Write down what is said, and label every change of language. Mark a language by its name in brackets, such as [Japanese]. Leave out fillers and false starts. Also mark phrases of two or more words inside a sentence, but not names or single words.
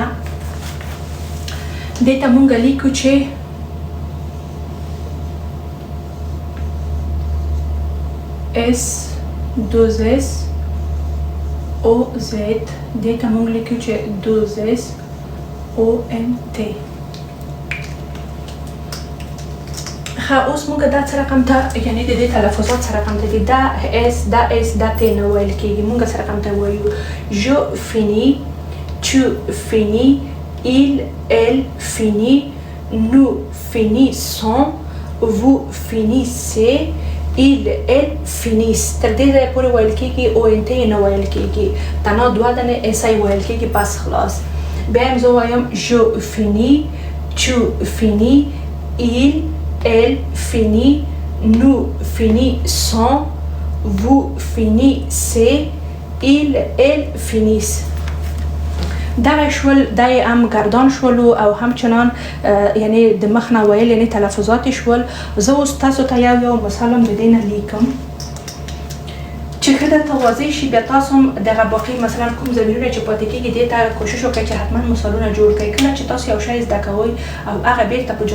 [Pashto] دې ته مونږ لیکو چې اس دوز اس او زد، دې ته مونږ لیکو چې دوز اس او ان تی. اوس مونږ دا څه رقم ته یعنې د دې تلفظات څه رقم ته دي، دا اس دا اس دا تی نه ویل کېږي، مونږ څه رقم ته وایو [French] je finis, tu finis, il elle finit، nous finissons، vous finissez il elle finissent [Pashto] تر دې ځایه پورې ویل کېږي او انتې نه ویل کېږي تنها دوه دانې ایسای ویل کېږي بس خلاص بیا هم زه وایم [French] je finis tu finis il elle finit nous finissons vous finissez il elle finissent [Pashto] دغه شول دای هم گردان شولو او همچنان یعنی د مخ نه ویل یعنی تلفظات شول زه اوس تاسو ته یو مثال هم د دې نه لیکم چې کله توازی شي بیا تاسو هم دغه باقي مثلا کوم ضمیرونه چې پاتې کېږي دې ته کوشش وکړئ چې حتما مثالونه جوړ کړئ کله چې تاسو یو شی زده کوئ او هغه بیرته په